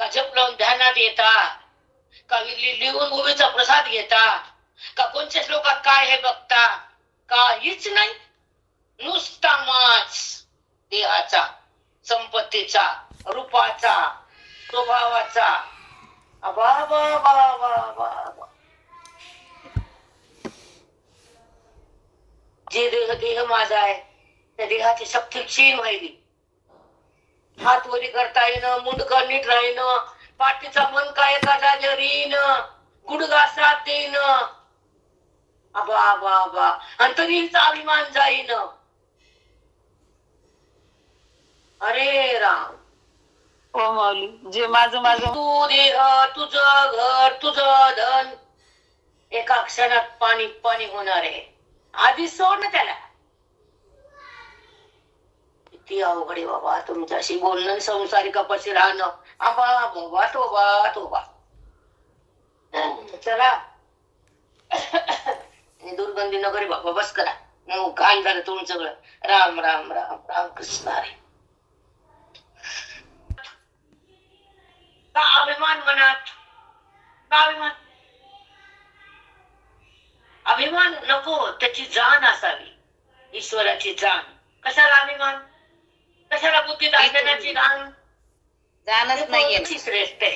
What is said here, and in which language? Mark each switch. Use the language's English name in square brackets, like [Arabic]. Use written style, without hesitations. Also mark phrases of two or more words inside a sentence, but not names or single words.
[Marathi] जप लावून ध्यानात येता का? लिहून उभीचा प्रसाद घेता का? कोणत्या श्लोकात काय हे बघता? काहीच नाही. नुसता माच देहाचा, संपत्तीचा, रूपाचा, स्वभावाचा. अबा बा बा बा बा. जे देह माझा आहे त्या देहाची शक्ती क्षीण व्हायली. हात वरी करता येणं, मुंडकं नीट राहीनं, पाठीचा मनका एका जागेवर येणं, गुडघा साथ देणं. अबा बा बा. आणि तरीचा अभिमान जाईन. अरे राम. हो माऊली, जे माझं तू देह, तुझं घर, तुझं धन एका क्षणात पाणी पाणी होणार आहे. आधी सोड ना त्याला. किती अवघड आहे बाबा तुमच्याशी बोलणं, संसारिकापाशी राहणं. आबा बाबा तोबा तोबा. चला दुर्गंधी नगरी बाबा बस करा. घाण झालं तुमचं सगळं. राम राम राम राम कृष्ण हरी. का अभिमान मनात? का अभिमान? अभिमान नको, त्याची जाण असावी. ईश्वराची जाण. कशाला अभिमान? कशाला बुद्धी दाखवण्याची जाण? जाणच नाहीये. श्रेष्ठ आहे.